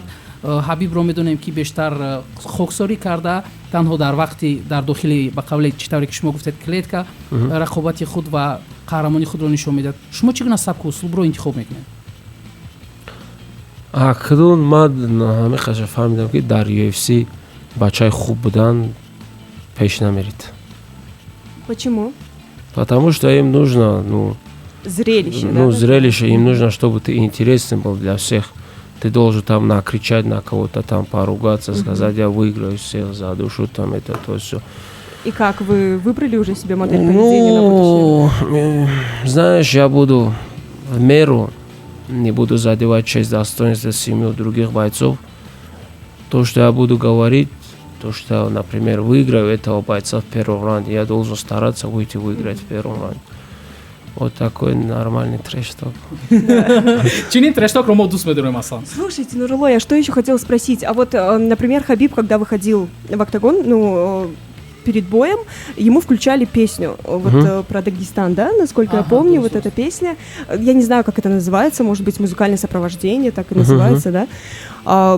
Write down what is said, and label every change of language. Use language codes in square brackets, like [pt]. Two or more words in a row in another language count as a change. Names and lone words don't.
[tg] ҳабибро медонем ки бештар хоксорӣ карда, танҳо дар вақти дар дохили ба қавли чӣ тавре ки шумо гуфтед клетка рақобати худ ва қаҳрамони худро нишон медиҳад. Шумо чӣ гуна сабку услубро интихоб мекунед? акнун ман ҳамеқаша фаҳмидам ки дар UFC бачаи хуб будан пеш намерид. [ru] Почему? Потому что им нужно, Зрелище, да? зрелище, им нужно, чтобы ты интересный был для всех. Ты должен там накричать на кого-то, там поругаться, сказать, я выиграю всех за душу, там это то все. И как, вы выбрали уже себе модель поведения на будущее? Знаешь, я буду в меру, не буду задевать честь, достоинство, семью других бойцов. То, что я буду говорить, то, что я, например, выиграю этого бойца в первом раунде, я должен стараться выйти выиграть в первом раунде. Вот такой нормальный трэш-ток. [tg] Чунин трештокро мо дӯст медорем аслан. [ru] Слушайте, Нурулло, я что еще хотела спросить? А вот, например, Хабиб, когда выходил в октагон, перед боем, ему включали песню вот про Дагестан, да, насколько я помню, вот эта песня. Я не знаю, как это называется, может быть, музыкальное сопровождение, так и называется, да.